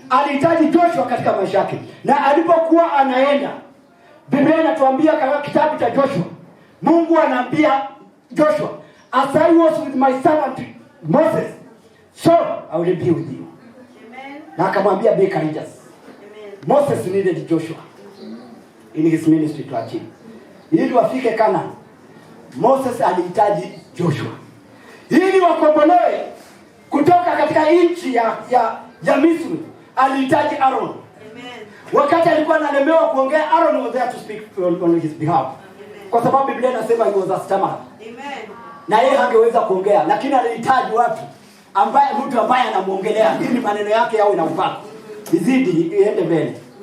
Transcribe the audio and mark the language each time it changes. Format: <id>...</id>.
<sw>Alihitaji Joshua katika maisha yake. Na alipokuwa anaenda, Biblia inatuambia katika kitabu cha Joshua, Mungu anaambia Joshua,</sw> <en>as I was with my servant Moses, so I will be with you.</en> <sw>Amen. Na akamwambia</sw> <en>be courageous.</en> <sw>Amen.</sw> <en>Moses needed Joshua in his ministry to achieve.</en> <sw>Ili wafike Canaan, Moses alihitaji Joshua. Ili wakombolewe kutoka katika nchi ya Misri, alihitaji Aaron. Amen. Wakati alikuwa analemewa kuongea,</sw> <en>Aaron was there to speak on his behalf.</en> <sw>Amen. Kwa sababu Biblia inasema</sw> <en>he was a stammerer.</en> <sw>Amen. Na yeye hangeweza kuongea, lakini alihitaji watu mtu ambaye anamuongelea ili maneno yake yawe na upako. Izidi iende mbele.</sw>